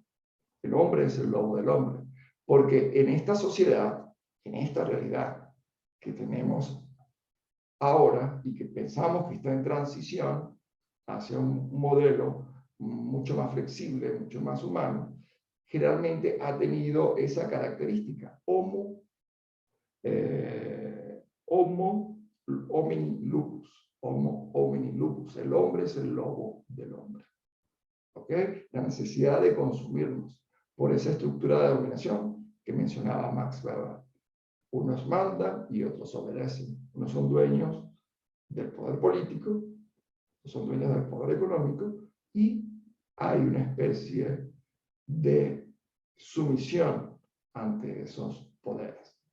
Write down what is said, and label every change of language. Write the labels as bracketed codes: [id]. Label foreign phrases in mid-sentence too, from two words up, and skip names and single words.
[es] El hombre es el lobo del hombre, porque en esta sociedad, en esta realidad que tenemos ahora y que pensamos que está en transición hacia un modelo mucho más flexible, mucho más humano, generalmente ha tenido esa característica, [la] homo homini lupus, homo homini lupus, [es] el hombre es el lobo del hombre. ¿Ok? La necesidad de consumirnos por esa estructura de dominación que mencionaba Max Weber. Unos mandan y otros obedecen. Unos son dueños del poder político, otros son dueños del poder económico, y hay una especie de sumisión ante esos poderes.